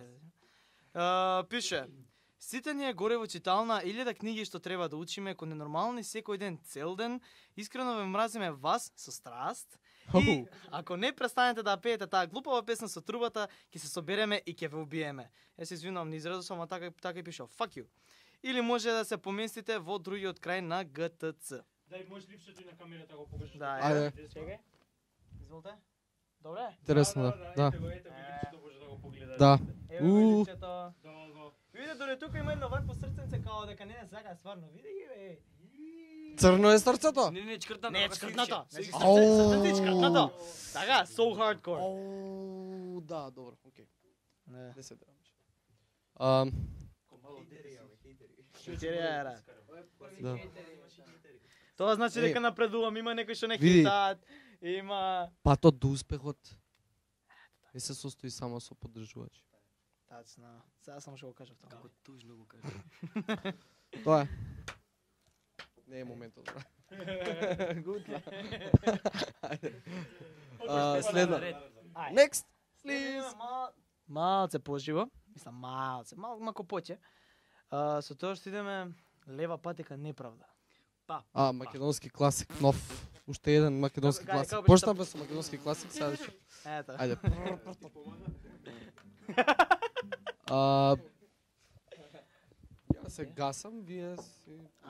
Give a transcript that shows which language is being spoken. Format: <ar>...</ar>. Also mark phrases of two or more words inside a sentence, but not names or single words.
<mk>Пише: сите ние горе во читална илјада книги што треба да учиме кон ненормални секој ден, цел ден. Искрено ве мразиме вас со страст. И ако не престанете да пеете таа глупава песна со трубата, ќе се собереме и ќе ве убиеме. Ја се извинувам, не изредосам, ама така и пишал.</mk> <en>Fuck you.</en> <mk>Или може да се поместите во другиот крај на ГТЦ. Дај можеш ливчето и на камерата го покажеш. Да, Ајде. Чекај. Изволте. Добре? Интересно, да. Ето го ливчето може да го погледа. Да. Ево Уу. ливчето. Виде, дори тука има едно вакво срценце као дека не е сака стварно. Види ги бе. Црно е срцето? Не, чкртнато. Не е чкртнато. Ау. Срценце е чкртнато. Така,</mk> <en>so hardcore.</en> <mk>Ау, да, добро, окей. Не. Не се драм. Хейтерија е. Да. Тоа значи дека напредувам, има некои што не Види. хейтаат. Има Патот до успехот не се состои само со поддржувачи. тацна. Сега само што го кажав тоа. Како тужно го кажа. Тоа е. Не е моментот, бра. Гудла. Следно.</mk> <en>Next, please.</en> <mk>Малце поживо. Мислам малку поќе. Со тоа што идеме лева патека неправда. Македонски класик, нов. Уште еден македонски Кај, класик. како беше Почнавме со македонски класик, сега ќе. Ето. Ајде. Ја се гасам, вие си...</mk>